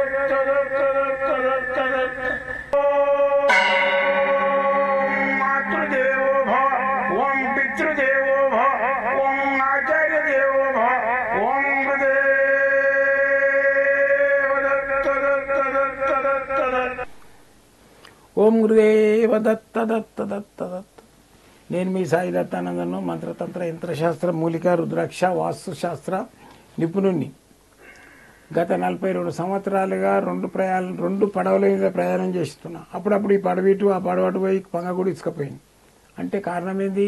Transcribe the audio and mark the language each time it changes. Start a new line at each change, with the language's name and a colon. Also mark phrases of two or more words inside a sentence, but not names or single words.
Sanskrit: मातृदेवो भव ओम पितृदेवो भव ओम आचार्य देवो भव ओम गुरुदेव ओम गुरुदेव दत्त दत्त दत्त दत्त.
Telugu: నేను మీ సాయి దత్తానందను, మంత్రతంత్ర యంత్రశాస్త్ర మూలిక రుద్రాక్ష వాస్తుశాస్త్ర నిపుణుణ్ణి. గత 42 సంవత్సరాలుగా రెండు పడవల మీద ప్రయాణం చేస్తున్నా. అప్పుడప్పుడు ఈ పడవిటు ఆ పడవటు పోయి పంగగుడి ఇసుకపోయింది. అంటే కారణం ఏంది?